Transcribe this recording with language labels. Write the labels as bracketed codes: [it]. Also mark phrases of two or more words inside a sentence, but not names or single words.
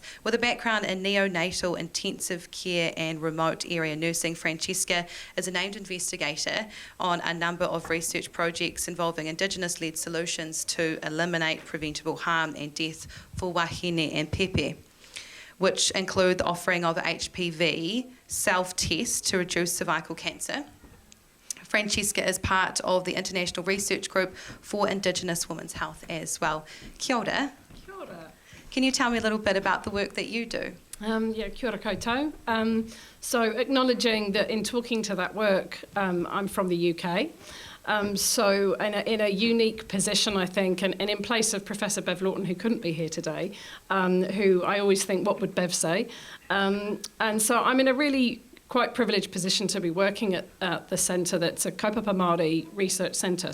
[en] With a background in neonatal intensive care and remote area nursing, Francesca is a named investigator on a number of research projects involving Indigenous-led solutions to eliminate preventable harm and death for wahine and pepe, which include the offering of HPV self-test to reduce cervical cancer. Francesca is part of the International Research Group for Indigenous Women's Health as well. [mi] Kia ora. Kia ora. [en] Can you tell me a little bit about the work that you do? [mi] Kia ora koutou. [en] So acknowledging that in talking to that work, I'm from the UK. So in a unique position, I think, and in place of Professor Bev Lawton, who couldn't be here today, who I always think, what would Bev say? And so I'm in a really quite privileged position to be working at the centre that's a [mi] kaupapa Māori [en] research centre.